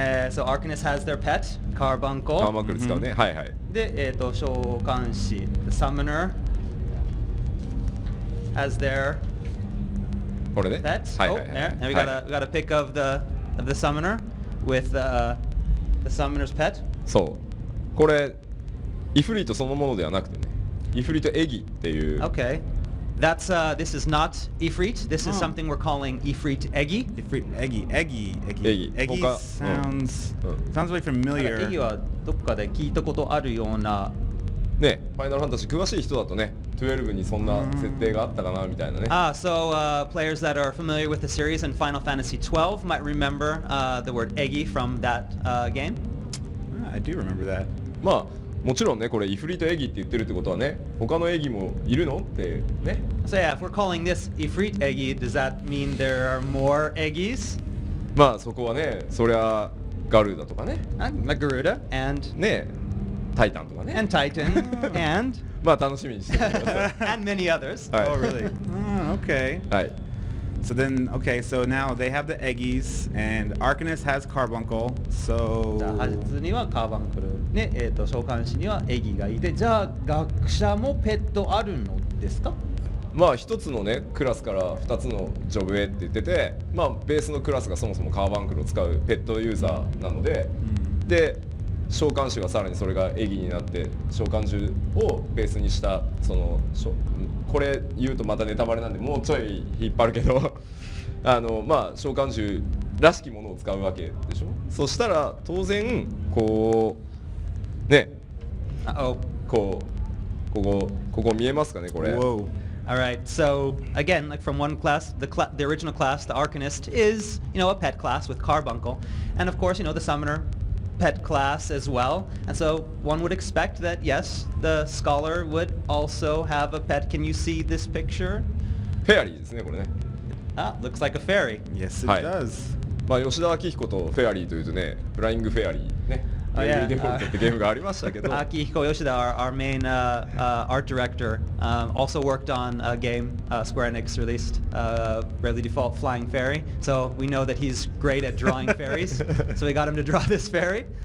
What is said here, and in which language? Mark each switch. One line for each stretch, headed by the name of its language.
English: So Arcanist has their pet, カーバンコ。
Japanese: カーバンクル使うね。はい。で召喚師
English: the Summoner has their
Japanese: これね。
English: Pets.
Japanese: はい
English: Oh,
Japanese: はいはい
English: there. Now we
Japanese: はい
English: got a pic of the summoner with the summoner's pet.
Japanese: そうこれイフリートそのものではなくてね、イフリートエギっていう。
English: Okay. This is not Ifrit. This is something we're calling Ifrit Eggy. Ifrit Eggy. Eggy. Eggy sounds really familiar.
Japanese: Eggy はどっかで聞いたことあるような。ね、ファイナルファンタジー詳しい人だとね、12にそんな設定があったかなみたいなね。
English: So players that are familiar with the series and Final Fantasy XII might remember the word Eggy from that game. I do remember that.
Japanese: まあもちろんね、これイフリートエギって言ってるってことはね、他のエギもいるのってね。
English: So yeah, if we're calling this Ifrit Eggy, does that mean there are more Eggies?
Japanese: まあそこはね、そりゃガルーダとかね、
English: Garuda and
Japanese: ね、タイタンとかね。
English: Titan and
Japanese: まあ楽しみにしてください。
English: and many others.
Japanese: はい
English: Oh, really? Okay.
Japanese: はい。
English: So now they have the Eggies, and Arcanist has Carbuncle,
Japanese: じゃあ
English: so...
Japanese: ハジツにはカーバンクル、ね召喚師にはエギがいて、じゃあ学者もペットあるのですか？まあ一つのねクラスから2つのジョブへって言ってて、まあベースのクラスがそもそもカーバンクルを使うペットユーザーなので、で召喚師はさらにそれがエギになって召喚獣をベースにしたそのこれ言うとまたネタバレなんでもうちょい引っ張るけどまあ召喚獣らしきものを使うわけでしょ。そしたら当然こうね、ここ見えますかねこれ。
English: Whoa. All right, so again, like from one class, the original class, the Arcanist is, a pet class with Carbuncle, and of course, the Summoner pet class as well. And so one would expect that, yes, the Scholar would also have a pet. Can you see this picture?
Japanese: フェアリーですねこれね。
English: Looks like a fairy. Yes, it
Japanese: はい
English: does.
Japanese: まあ吉田明彦とフェアリーというとね、フライングフェアリーね、
English: Oh,
Japanese: ゲ
English: yeah.
Japanese: ームデフォルトってゲームがありましたけど、
English: Akihiko Yoshida, our main art director, also worked on a game Square Enix released, Bravely Default Flying Fairy. So we know that he's great at drawing fairies. So we got him to draw this fairy.